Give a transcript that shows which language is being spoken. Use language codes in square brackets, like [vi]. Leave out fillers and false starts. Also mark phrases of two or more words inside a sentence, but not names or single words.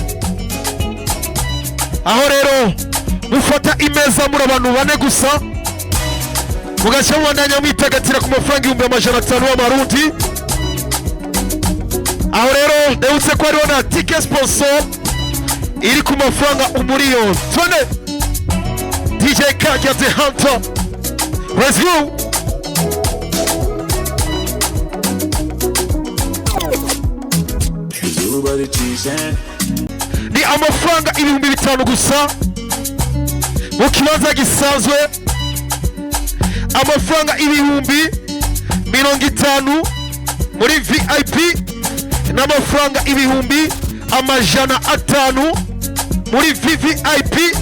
[rn] Aho rero mufata imeza muri abantu 4 gusa mugasha mwandanya mwitagatira ku mafaranga 500 y'amarundi. Aho rero ndetse ko ariho na ticket sponsor iri ku mafaranga 1,000,000. [en] Twende DJ Kajya the Hunter, let's go. [rn] Ni amafaranga 5,000 gusa mu kibanza gisanzwe, amafaranga 50,000 muri VIP n'amafaranga 500 muri VVIP.